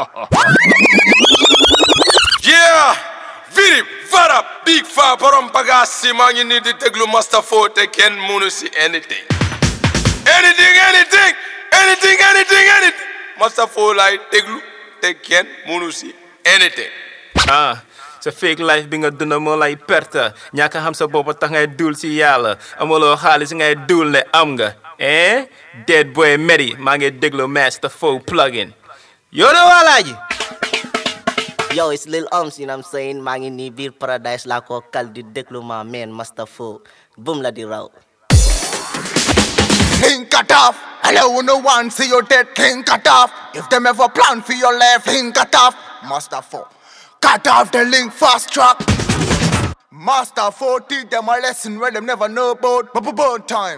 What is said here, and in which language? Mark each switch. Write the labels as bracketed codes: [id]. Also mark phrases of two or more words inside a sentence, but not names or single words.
[en] Yeah, Viri, Vara, Big Fa, Parampagasi, man, you need to take Master 4, they can't see anything. Anything. Master 4 like they can't see anything. [wo] Sa [en] fake life [wo] bi nga dund moo lay perte ñàkk xam sa bopp tax ngay dul si yàlla amuloo xaalis ngay dul ne am nga [en] dead boy [wo] Mary maa ngi déglu Master 4 plugin yoo de walaaji. [en] Yo, it's Lil Ums, you know what I'm saying? [wo] Maa ngi nii biir paradise laa ko kal di déglu ma man Master 4 boom la di raw. [en] Think cut off. Hello, no one see your dead. Think cut off. If them ever plan for your life, think cut off. Master 4. Cut off the link fast track. Master 4 teach them a lesson where them never know about burn time.